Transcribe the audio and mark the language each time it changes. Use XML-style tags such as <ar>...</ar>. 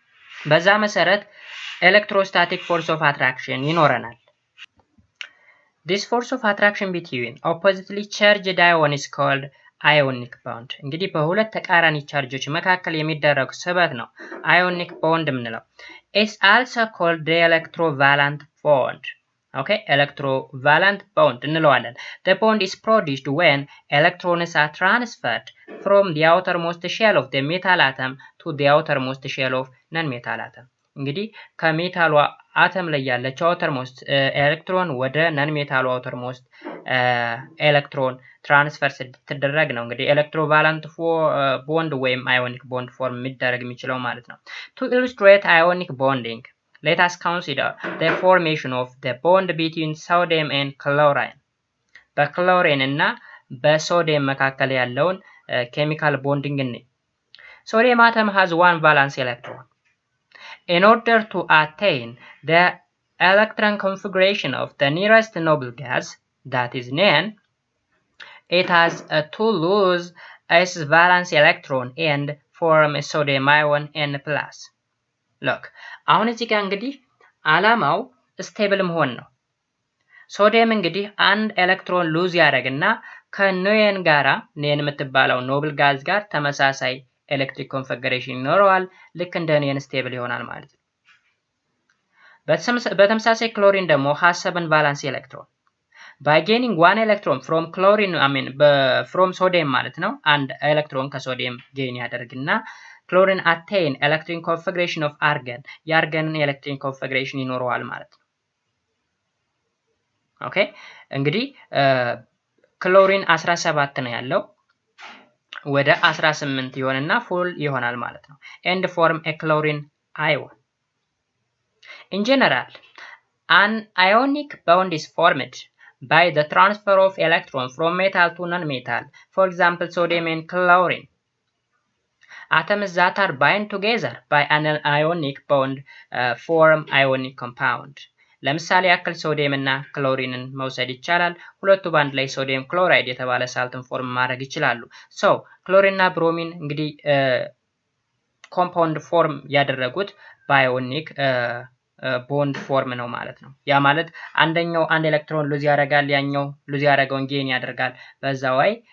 <am>በዛ መሰረት ኤሌክትሮስታቲክ ፎርስ ኦፍ አትራክሽን ይኖረናል።</am> <en>This force of attraction between oppositely charged ion is called ionic bond.</en> <am>እንግዲህ በሁለት ተቃራኒ ቻርጆች መካከል የሚደረግ ስበት ነው ionic bond የምንለው።</am> <en>It's also called the electrovalent bond. Okay, electrovalent bond</en> <am>እንለዋለን።</am> <en>The bond is produced when electrons are transferred from the outermost shell of the metal atom to the outermost shell of non-metal atom.</en> <am>እንግዲህ ከሜታሉ አተም ላይ ያለችው outermost ኤሌክትሮን ወደ ነን ሜታሉ outermost ኤሌክትሮን ትራንስፈር ስትደረግ ነው እንግዲህ ኤሌክትሮቫለንት ቦንድ ወይም አዮኒክ ቦንድ ፎርም የሚደረግ የሚችለው ማለት ነው።</am> <en>To illustrate ionic bonding, let us consider the formation of the bond between sodium and chlorine.</en> <am>በክሎሪን እና በሶዲየም መካከል ያለውን ኬሚካል ቦንዲንግ ነው።</am> <en>Sodium atom has one valence electron. In order to attain the electron configuration of the nearest noble gas, that is neon, it has to lose its valence electron and form a sodium ion N+.</en> <am>Look, አሁን እዚህ ጋር እንግዲህ ዓላማው ስቴብል መሆን ነው። ሶዲየም እንግዲህ አንድ ኤሌክትሮን ሉዝ ያደርግና ከኒዮን ጋራ ኒዮን የምትባለው ኖብል ጋዝ ጋር ተመሳሳይ ኤሌክትሪክ ኮንፊገሬሽን ይኖረዋል። ልክ እንደ ኒዮን ስቴብል ይሆናል ማለት ነው። በተመሳሳይ ክሎሪን ደግሞ</am> <en>has 7 valence electron. By gaining one electron from chlorine, from sodium</en> <am>ማለት ነው። አንድ ኤሌክትሮን ከሶዲየም ጌን ያደርግና ክሎሪን</am> <en>attain electric configuration of argon,</en> <am>የአርገንን ኤሌክትሪክ ኮንፊገሬሽን ይኖረዋል ማለት ነው። ኦኬ እንግዲህ ክሎሪን 17 ነው ያለው ወደ 18 ይሆንና ፉል ይሆናል ማለት ነው።</am> <en>and form a chlorine ion. In general, an ionic bond is formed by the transfer of electrons from metal to non-metal, for example sodium and chlorine. Atoms that are bind together by an ionic bond form ionic compound.</en> <am>ለምሳሌ ያክል ሶዲየም እና ክሎሪንን መውሰድ ይቻላል። ሁለቱ ባንድ ላይ ሶዲየም ክሎራይድ የተባለ ሳልትን ፎርም ማድረግ ይችላሉ። ሶ ክሎሪን እና ብሮሚን እንግዲህ ኮምፓውንድ ፎርም ያደረጉት ባዮኒክ ቦንድ ፎርም ነው ማለት ነው። ያ ማለት አንደኛው አንድ ኤሌክትሮን ሉዝ ያደርጋል፣ ያኛው ሉዝ ያደረገውን ጌን ያደርጋል። በዛ ላይ</am>